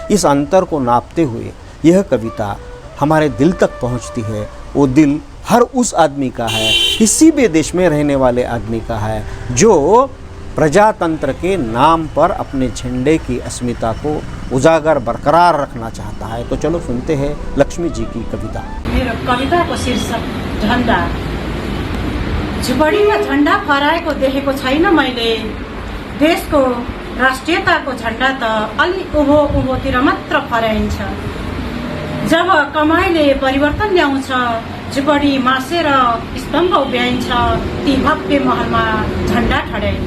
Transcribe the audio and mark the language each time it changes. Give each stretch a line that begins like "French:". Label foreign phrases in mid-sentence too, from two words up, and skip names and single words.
Hindi: इस अंतर को नापते हुए यह कविता हमारे दिल तक पहुँचती है। वो दिल हर उस आदमी का है, किसी भी देश में रहने वाले आदमी का है, जो प्रजातंत्र के नाम पर अपने झंडे की अस्मिता को उजागर बरकरार रखना चाहता है। तो चलो सुनते हैं लक्ष्मी जी की कविता।
Nepali: मेरो कविताको शीर्षक झन्डा। झुपडीमा झन्डा फहराएको देखेको छैन मैले। देशको राष्ट्रियताको झन्डा त अलि उँभोतिर मात्र फहराइन्छ। जब कमाइले परिवर्तन ल्याउँछ, झुपडी मासेर स्तम्भ उभ्याइन्छ, ती भव्य महलमा झन्डा ठड्याइन्छ।